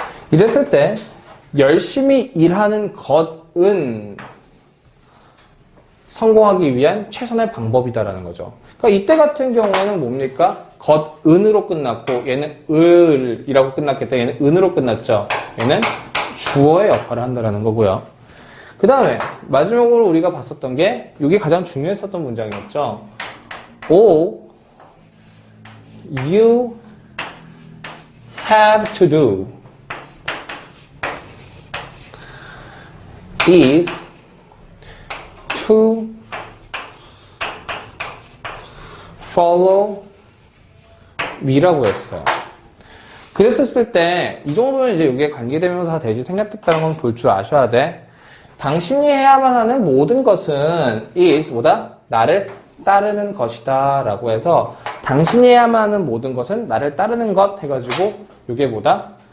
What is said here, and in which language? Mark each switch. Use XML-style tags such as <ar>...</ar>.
<ko>이랬을 때 열심히 일하는 것은 성공하기 위한 최선의 방법이다라는 거죠. 그러니까 이때 같은 경우에는 뭡니까? 것은으로 끝났고 얘는 을이라고 끝났기 때문에 얘는 은으로 끝났죠. 얘는 주어의 역할을 한다라는 거고요. 그 다음에 마지막으로 우리가 봤었던 게 이게 가장 중요했었던 문장이었죠.</ko> <en>All you have to do is to follow me</en> <ko>라고 했어요. 그랬었을 때 이 정도면 이제 이게 관계대명사가 대신 생략됐다는 건 볼 줄 아셔야 돼. 당신이 해야만 하는 모든 것은 is 뭐다? 나를 따르는 것이다 라고 해서 당신이 해야만 하는 모든 것은 나를 따르는 것 해가지고 이게 뭐다?</ko>